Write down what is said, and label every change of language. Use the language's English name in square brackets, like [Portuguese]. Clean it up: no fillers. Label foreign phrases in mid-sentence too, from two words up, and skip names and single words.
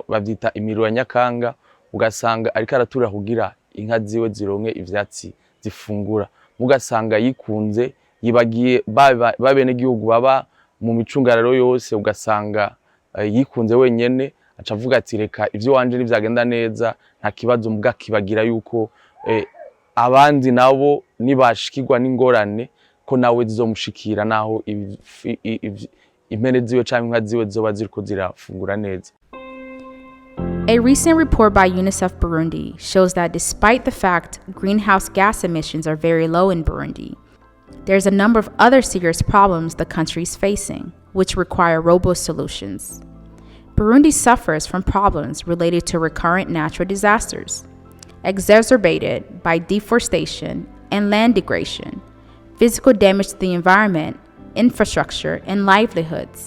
[Rundi] bavyita imiro ya nyakanga, ugasanga ariko araturira kugira inka ziwe zironke ivyatsi zifungura, mugasanga yikunze yibagiye babenegihugu baba mu micungararo yose, ugasanga yikunze wenyene aca avuga ati reka ivyo wanje nivyagenda neza nta kibazo, muga kibagira yuko abandi nabo nibashikirwa n'ingorane ko nawe zizomushikira naho impene ziwe canke inka ziwe zizoba ziriko zirafungura neza. [English] A recent report by UNICEF Burundi shows that despite the fact greenhouse gas emissions are very low in Burundi, there's a number of other serious problems the country is facing, which require robust solutions. Burundi suffers from problems related to recurrent natural disasters, exacerbated by deforestation and land degradation, physical damage to the environment, infrastructure, and livelihoods.